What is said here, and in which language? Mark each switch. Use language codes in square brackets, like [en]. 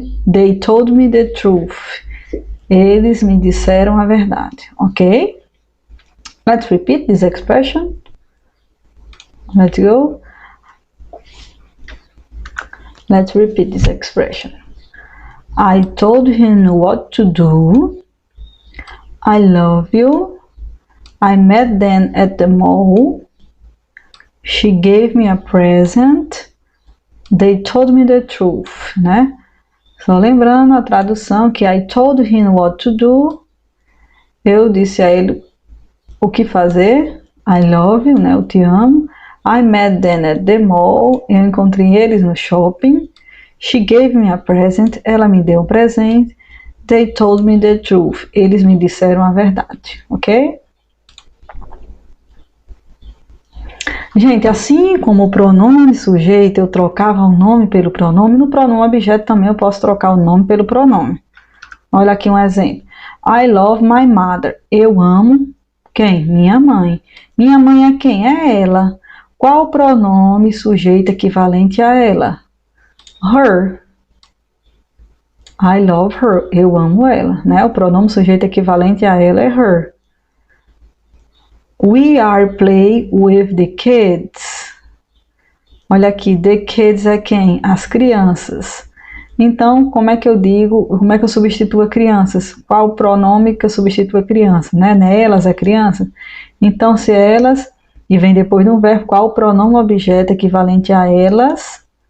[en] They told me the truth. [pt] Eles me disseram a verdade. [en] Ok? Let's repeat this expression. Let's go. Let's repeat this expression. I told him what to do. I love you. I met them at the mall. She gave me a present. They told me the truth, né? [pt] Só lembrando a tradução que [en] I told him what to do. [pt] Eu disse a ele o que fazer. [en] I love you, [pt] né? Eu te amo. [en] I met them at the mall. [pt] Eu encontrei eles no shopping. [en] She gave me a present. [pt] Ela me deu um presente. [en] They told me the truth. [pt] Eles me disseram a verdade, ok? Gente, assim como o pronome sujeito, eu trocava o nome pelo pronome, no pronome objeto também eu posso trocar o nome pelo pronome. Olha aqui um exemplo. [en] I love my mother. [pt] Eu amo quem? Minha mãe. Minha mãe é quem? É ela. Qual o pronome sujeito equivalente a ela? Her. [en] I love her. [pt] Eu amo ela, né? O pronome sujeito equivalente a ela é her. [en] We are playing with the kids. [pt] Olha aqui, [en] the kids [pt] é quem? As crianças. Então, como é que eu digo, como é que eu substituo a crianças? Qual o pronome que eu substituo a criança? Né? Elas é criança? Então, se elas, e vem depois de um verbo, qual o pronome objeto equivalente a elas?